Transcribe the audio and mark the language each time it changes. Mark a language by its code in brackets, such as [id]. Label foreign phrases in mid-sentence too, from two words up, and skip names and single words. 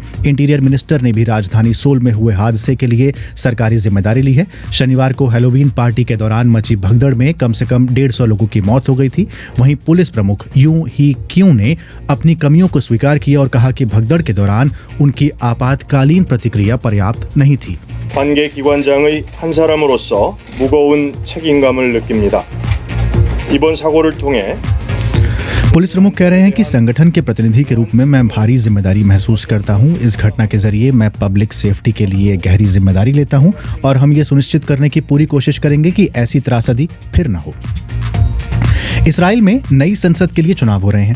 [en] interior minister [hi] ने भी राजधानी सोल में हुए हादसे के लिए सरकारी जिम्मेदारी ली है। शनिवार को हैलोवीन पार्टी के दौरान मची भगदड़ में कम से कम 150 लोगों की मौत हो गई थी। वहीं पुलिस प्रमुख यूं ही क्यों ने अपनी कमियों को स्वीकार किया और कहा कि भगदड़ के दौरान उनकी आपातकालीन प्रतिक्रिया पर्याप्त नहीं थी। [ko] 관계 기관장의 한 사람으로서 무거운 책임감을 느낍니다. 이번 사고를 통해 [hi] पुलिस प्रमुख कह रहे हैं कि संगठन के प्रतिनिधि के रूप में मैं भारी जिम्मेदारी महसूस करता हूं। इस घटना के जरिए मैं [en] public safety [hi] के लिए गहरी जिम्मेदारी लेता हूं और हम ये सुनिश्चित करने की पूरी कोशिश करेंगे कि ऐसी त्रासदी फिर न हो। इस्राइल में नई संसद के लिए चुनाव हो रहे हैं।